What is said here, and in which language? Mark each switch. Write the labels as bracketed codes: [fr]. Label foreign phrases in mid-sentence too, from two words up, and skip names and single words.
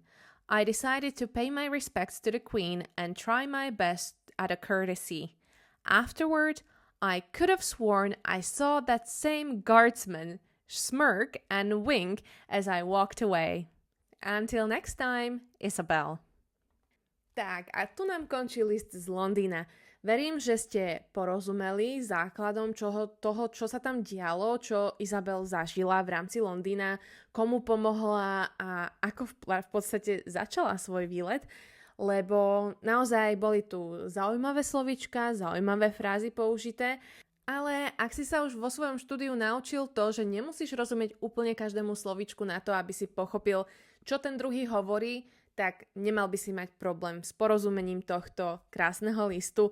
[en] I decided to pay my respects to the Queen and try my best at a courtesy. Afterward, I could have sworn I saw that same guardsman smirk and wink as I walked away. Until next time, Isabel. [sk] Tak, a tu nám končí list z Londýna. Verím, že ste porozumeli základom toho, čo sa tam dialo, čo Isabel zažila v rámci Londýna, komu pomohla a ako v podstate začala svoj výlet, lebo naozaj boli tu zaujímavé slovíčka, zaujímavé frázy použité, ale ak si sa už vo svojom štúdiu naučil to, že nemusíš rozumieť úplne každému slovíčku na to, aby si pochopil, čo ten druhý hovorí, tak nemal by si mať problém s porozumením tohto krásneho listu.